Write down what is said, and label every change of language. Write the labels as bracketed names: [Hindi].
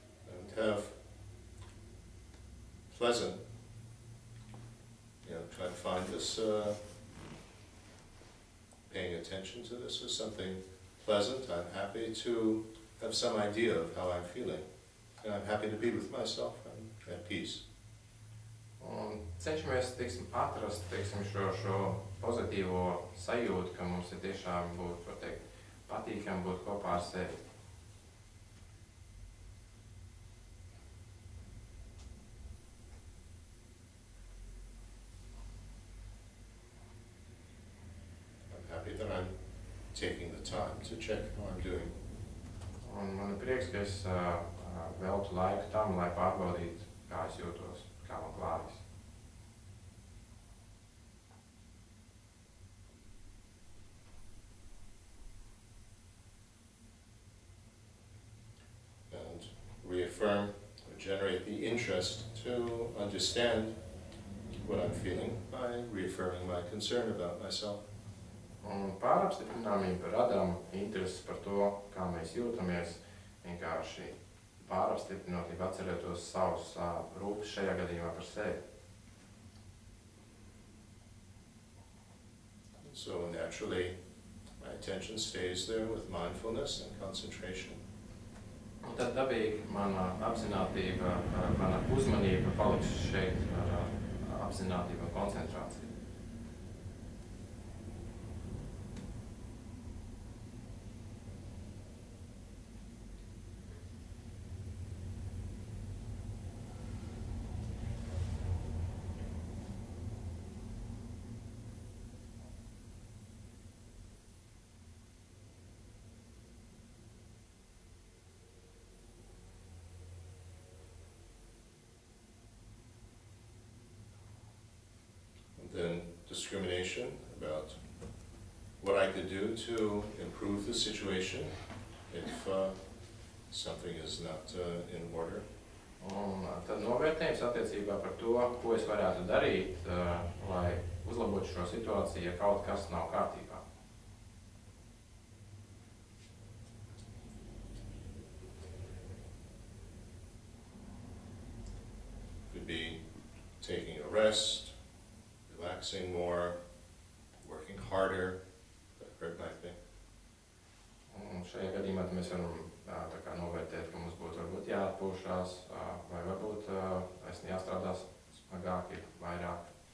[English] And have pleasant, try to find this, paying attention to this as something pleasant. I'm happy to have some idea of how I'm feeling. And I'm happy to be with myself. I'm at peace. [Latvian] Un cenšamies, teiksim, atrast, teiksim, šo pozitīvo sajūtu, ka mums ir tiešām būt, var teikt, patīkami būt kopā ar sevi. [English] Happy that I'm taking the time to check how I'm doing. [Latvian] Un man ir prieks, ka es veltu laiku tam, lai pārbaudītu, kā es jūtos, kā man klājas. [English] And reaffirm or generate the interest to understand what I'm feeling by reaffirming my concern about myself. [Latvian] Un pārapstiprinājumība radām interesi par to, kā mēs jūtamies, vienkārši pārapstiprinot, atceroties savus rūpes šajā gadījumā par sevi. [English] So naturally, my attention stays there with mindfulness and concentration. [Latvian] Un tad dabīgi mana apzinātība, mana uzmanība paliks šeit ar apzinātību un koncentrāciju. [English] Then discrimination about what I could do to improve the situation if something is not in order. [Latvian] Un tad novērtējums attiecībā par to, ko es varētu darīt, lai uzlabotu šo situāciju, ja kaut kas nav kārtībā. [English] Could be taking a rest, relaxing more, working harder, whatever it might be. [Latvian] Un šajā gadījumā mēs varam tā kā novērtēt, ka mums būtu varbūt jāatpūšās, vai varbūt es jāstrādās smagāk, vairāk.